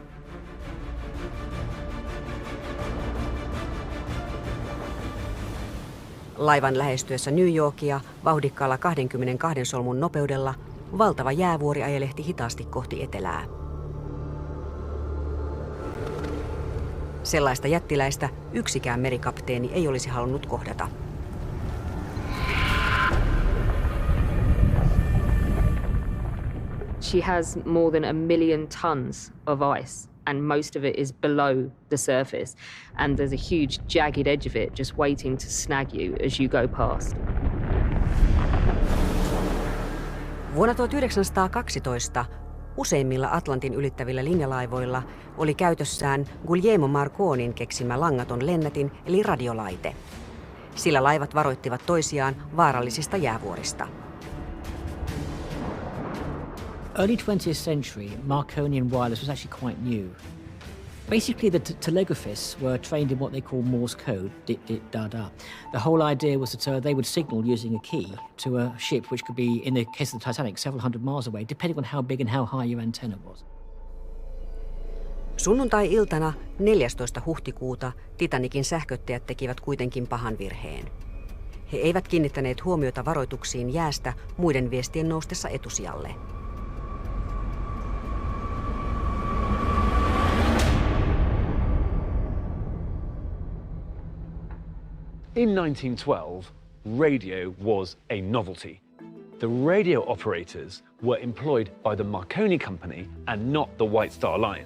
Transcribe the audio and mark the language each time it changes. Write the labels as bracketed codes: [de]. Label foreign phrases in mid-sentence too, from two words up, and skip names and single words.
[fi] Laivan lähestyessä New Yorkia vauhdikkaalla 22 solmun nopeudella valtava jäävuori ajelehti hitaasti kohti etelää. Sellaista jättiläistä yksikään merikapteeni ei olisi halunnut kohdata. [en] She has more than 1 million tons of ice, and most of it is below the surface. And there's a huge jagged edge of it just waiting to snag you as you go past. [fi] Vuonna 1912 useimmilla Atlantin ylittävillä linjalaivoilla oli käytössään Guglielmo Marconin keksimä langaton lennätin eli radiolaite. Sillä laivat varoittivat toisiaan vaarallisista jäävuorista. [en] Early 20th century, Marconian wireless was actually quite new. Basically, the telegraphists were trained in what they call Morse code, dit, dit, da, da. The whole idea was that they would signal using a key to a ship which could be, in the case of the Titanic, several hundred miles away, depending on how big and how high your antenna was. [fi] Sunnuntai-iltana 14. huhtikuuta Titanicin sähköttäjät tekivät kuitenkin pahan virheen. He eivät kiinnittäneet huomiota varoituksiin jäästä muiden viestien noustessa etusijalle. [en] In 1912, radio was a novelty. The radio operators were employed by the Marconi Company and not the White Star Line.